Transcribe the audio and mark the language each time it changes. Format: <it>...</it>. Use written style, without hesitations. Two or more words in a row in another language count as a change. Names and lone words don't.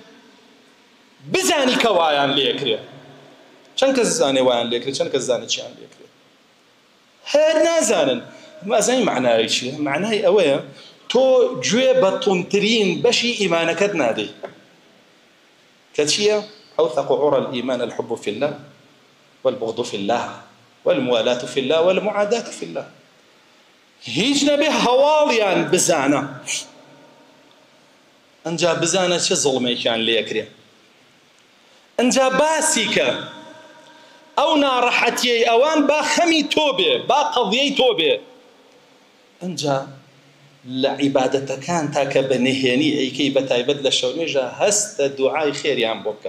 <ckb>بزانی کە وایان لێکرێ. چەند کەس زانێ وایان لێکرێ، چەند کەس زانێ چیان لێکرێ؟ هەر نازانن. مازانی معنای چییە؟ معنای ئەوەیە تۆ گوێ بە توندترین بەشی ئیمانەکەت نادەی کە چییە؟</ckb> <ar>أوثق عرى الإيمان الحب في الله والبغض في الله والموالاة في الله والمعاداة في الله.</ar> <ckb>هیچ نەبێ هەواڵیان بزانە، ئەنجا بزانە چه زوڵمێکیان لێکرێ، ئەنجا باسی کە ئەو ناڕەحەتیەی ئەوان با خەمی تۆ بێ، با قەضیەی تۆ بێ، ئەنجا لە عیبادەتەکان تاکە بەنهێنی ئەیکەی بە تایبەت لە شەونێژە هەستە دوعای خێریان بۆ بکە.</ckb>